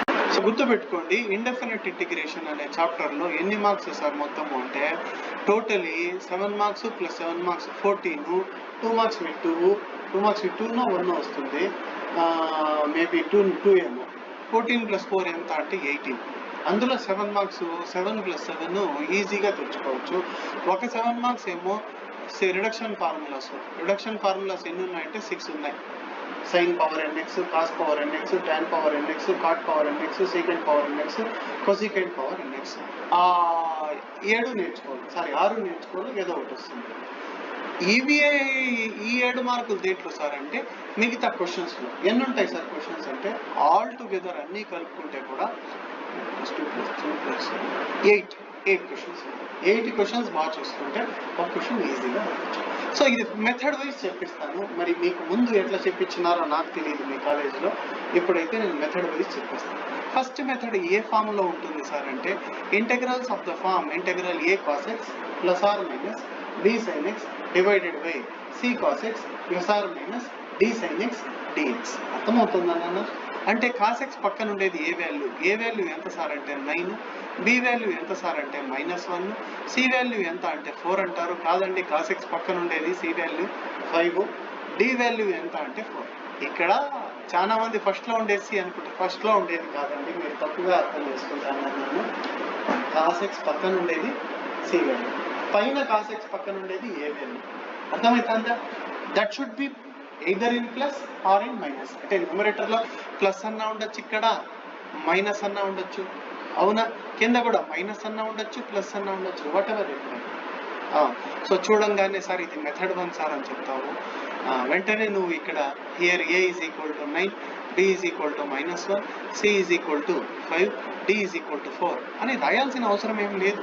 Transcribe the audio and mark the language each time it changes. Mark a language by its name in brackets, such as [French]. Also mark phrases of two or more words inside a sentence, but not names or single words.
[Telugu] సో గుర్తుపెట్టుకోండి, [English] indefinite integration [Telugu] అనే చాప్టర్లో ఎన్ని మార్క్స్ సార్ మొత్తము అంటే టోటలీ [English] 7 marks plus 7 marks 14, 2 marks with 2 marks [Telugu] విత్ 2 మార్క్స్ విత్ 2 1 వస్తుంది, మేబీ 2 ఏమో. 14 + 4 ఎంత అంటే 18. అందులో 7 మార్క్స్ 7 + 7 ఈజీగా తెచ్చుకోవచ్చు. ఒక 7 మార్క్స్ ఏమో [English] reduction formulas [Telugu] ఎన్ని ఉన్నాయంటే 6 ఉన్నాయి. [English] sin power nx, cos power nx, tan power nx, cot power nx, secant power nx, cosecant power nx. [Telugu] 6 నేర్చుకోవాలి, ఏదో ఒకటి వస్తుంది. ఈవీఐ ఈ 7 మార్కులు దేంట్లో సార్ అంటే మిగతా క్వశ్చన్స్లో ఎన్ని ఉంటాయి సార్ క్వశ్చన్స్ అంటే [English] all together [Telugu] అన్నీ కలుపుకుంటే కూడా 2 + 3 + 8 క్వశ్చన్స్. 8 క్వశ్చన్స్ బాగా చూసుకుంటే ఒక క్వశ్చన్ ఈజీగా అవ్వచ్చు. సో ఇది [English] method wise [Telugu] చెప్పిస్తాను. మరి మీకు ముందు ఎట్లా చెప్పించినారో నాకు తెలియదు మీ కాలేజీలో, ఇప్పుడైతే నేను [English] method wise [Telugu] చెప్పిస్తాను. ఫస్ట్ మెథడ్ ఏ ఫామ్లో ఉంటుంది సార్ అంటే [English] integrals of the form integral a cos x + or - b sin x divided by c cos x + or - d sin x dx. [Telugu] అర్థమవుతుందా నాన్న? అంటే cos x పక్కన ఉండేది ఏ వాల్యూ ఎంత సార్ అంటే 9, b వాల్యూ ఎంత సార్ అంటే -1, c వాల్యూ ఎంత అంటే 4 అంటారు. కాదండి, cos x పక్కన ఉండేది c వాల్యూ 5, d వాల్యూ ఎంత అంటే 4. ఇక్కడ చాలా మంది ఫస్ట్లో ఉండేది c అనుకుంటారు. ఫస్ట్లో ఉండేది కాదండి, మీరు తప్పుగా అర్థం చేసుకుంటాను. నేను cos x పక్కన ఉండేది c వాల్యూ, పైన cos x పక్కన ఉండేది ఏ వాల్యూ. అర్థమవుతుందా? [English] That should be either in plus or in minus. [Telugu] అంటే న్యూమరేటర్లో ప్లస్ అన్నా ఉండొచ్చు, ఇక్కడ మైనస్ అన్నా ఉండొచ్చు, అవునా? కింద కూడా మైనస్ అన్నా ఉండొచ్చు, ప్లస్ అన్నా ఉండొచ్చు, [English] what ever it. [Telugu] సో చూడంగానే సార్ ఇది మెథడ్ 1 సార్ అని చెప్తావు. వెంటనే నువ్వు ఇక్కడ హియర్ a = 9, b = -1, c = 5, d = 4 అని రాయాల్సిన అవసరం ఏం లేదు.